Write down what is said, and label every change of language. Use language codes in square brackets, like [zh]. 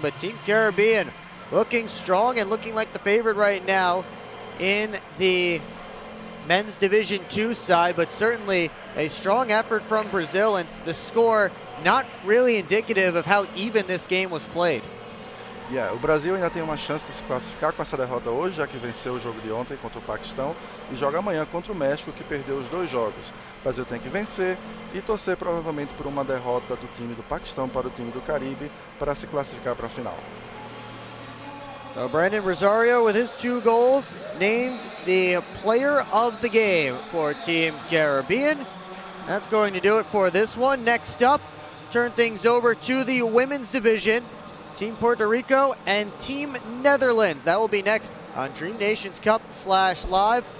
[en] But Team Caribbean looking strong and looking like the favorite right now in the Men's Division 2 side, but certainly a strong effort from Brazil, and the score not really indicative of how even this game was played. [pt] O Brasil ainda tem uma chance de se classificar com essa derrota hoje, já que venceu o jogo de ontem contra o Paquistão e joga amanhã contra o México, que perdeu os 2 jogos. O Brasil tem que vencer e torcer provavelmente por uma derrota do time do Paquistão para o time do Caribe para se classificar para a final. [en] So Brandon Rosario, with his 2 goals, named the player of the game for Team Caribbean. That's going to do it for this one. Next up, turn things over to the women's division. Team Puerto Rico and Team Netherlands. That will be next on Dream Nations Cup /live.